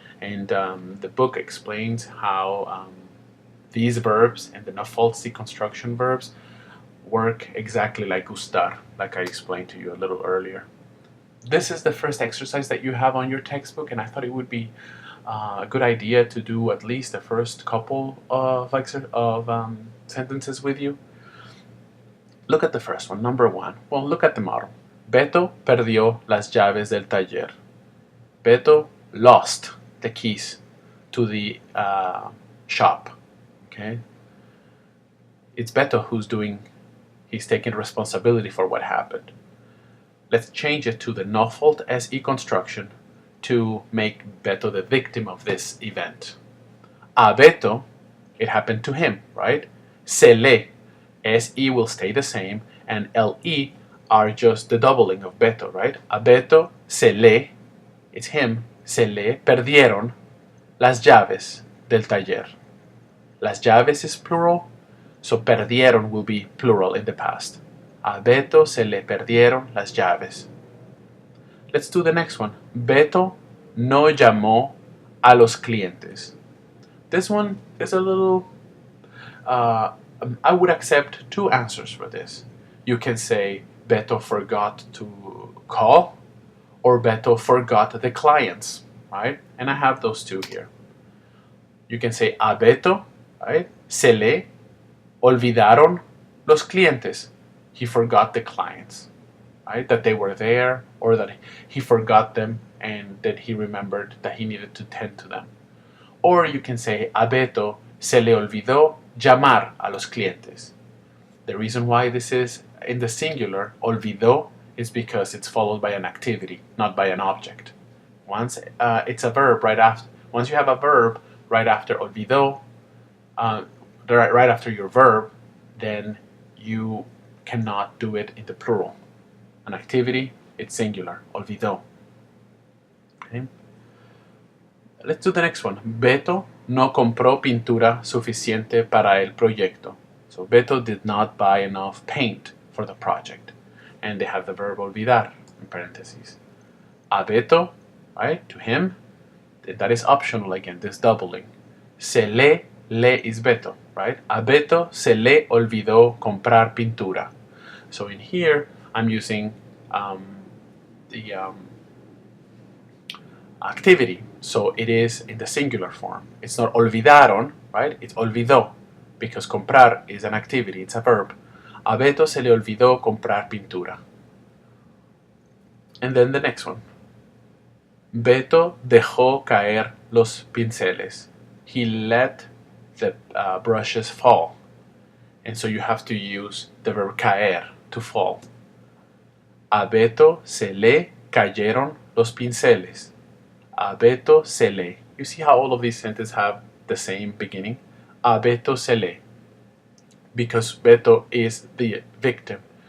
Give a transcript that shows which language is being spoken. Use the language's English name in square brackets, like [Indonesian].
[English] And the book explains how these verbs and the no-fault construction verbs work exactly like gustar, like I explained to you a little earlier. This is the first exercise that you have on your textbook, and I thought it would be a good idea to do at least the first couple of sentences with you. Look at the first one, number 1. Well, look at the model. [Spanish] Beto perdió las llaves del taller. [English] Beto lost the keys to the shop. Okay? It's Beto he's taking responsibility for what happened. Let's change it to the no-fault SE construction to make Beto the victim of this event. A Beto, it happened to him, right? [Spanish] Se le, [English] SE will stay the same, and LE are just the doubling of Beto, right? [Spanish] A Beto, se le, [English] it's him, [Spanish] se le perdieron las llaves del taller. Las llaves [English] is plural, so perdieron will be plural in the past. [Spanish] A Beto se le perdieron las llaves. [English] Let's do the next one. [Spanish] Beto no llamó a los clientes. [English] This one is a little... I would accept 2 answers for this. You can say Beto forgot to call, or Beto forgot the clients, right? And I have those 2 here. You can say a Beto, right? [Spanish] Se le olvidaron los clientes. [English] He forgot the clients, right? That they were there, or that he forgot them and that he remembered that he needed to tend to them. Or you can say [Spanish] a Beto se le olvidó llamar a los clientes. [English] The reason why this is in the singular, olvidó, is because it's followed by an activity, not by an object. Once it's a verb right after. Once you have a verb right after olvidó, right after your verb, then you cannot do it in the plural. An activity, it's singular, olvidó. Okay. Let's do the next one. [Spanish] Beto no compró pintura suficiente para el proyecto. [English] So Beto did not buy enough paint for the project. And they have the verb olvidar in parentheses. A Beto, right, to him, that is optional again, this doubling. Se le is Beto, right? [Spanish] A Beto se le olvidó comprar pintura. [English] So in here, I'm using the activity, so it is in the singular form. It's not olvidaron, right? It's olvidó, because comprar is an activity, it's a verb. [Spanish] A Beto se le olvidó comprar pintura. [English] And then the next one. [Spanish] Beto dejó caer los pinceles. [English] He let the brushes fall. And so you have to use the verb caer, to fall. [Spanish] A Beto se le cayeron los pinceles. A Beto se le. [English] You see how all of these sentences have the same beginning? [Spanish] A Beto se le. [English] Because Beto is the victim.